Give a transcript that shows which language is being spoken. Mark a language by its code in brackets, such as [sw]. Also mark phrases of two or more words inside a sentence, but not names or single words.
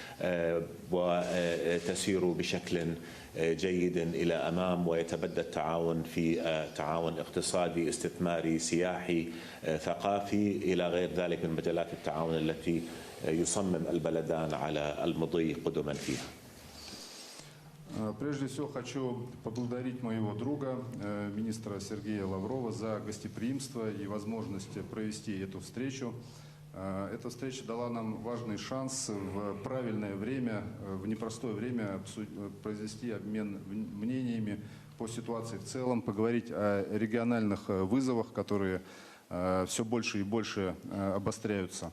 [ar] وتسير بشكل جيد إلى أمام ويتبدى التعاون في تعاون اقتصادي استثماري سياحي ثقافي إلى غير ذلك من مجالات التعاون التي يصمم البلدان على المضي قدما فيها. [ru] Прежде всего хочу поблагодарить моего друга, министра Сергея Лаврова, за гостеприимство и возможность провести эту встречу. Эта встреча дала нам важный шанс в правильное время, в непростое время произвести обмен мнениями по ситуации в целом, поговорить о региональных вызовах, которые все больше и больше обостряются.